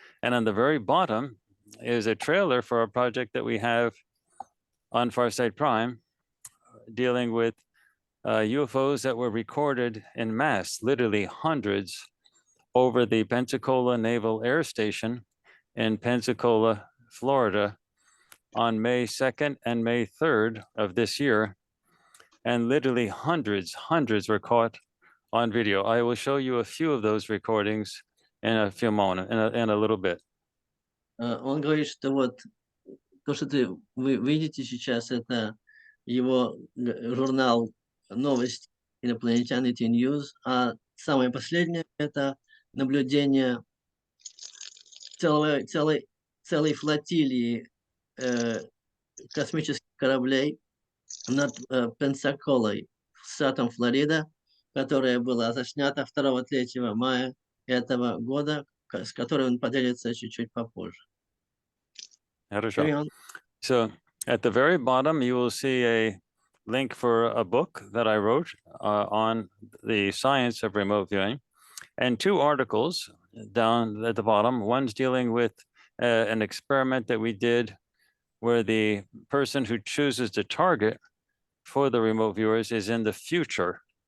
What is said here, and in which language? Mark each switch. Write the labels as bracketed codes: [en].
[en] And on the very bottom is a trailer for a project that we have on Farsight Prime dealing with UFOs that were recorded in mass, literally hundreds, over the Pensacola Naval Air Station in Pensacola, Florida, on May 2nd and May 3rd of this year. And literally hundreds were caught on video. I will show you a few of those recordings in a few moments, in a little bit. [ru] Он говорит, что вот то, что вы видите сейчас, это его журнал «Новости инопланетян ET News», а самое последнее – это наблюдение целой флотилии космических кораблей над Пенсаколой, штатом Флорида, которая была заснята 2-3 мая этого года, с которой он поделится чуть-чуть попозже. [en] So at the very bottom, you will see a link for a book that I wrote on the science of remote viewing, and 2 articles down at the bottom. One's dealing with an experiment that we did where the person who chooses the target for the remote viewers is in the future.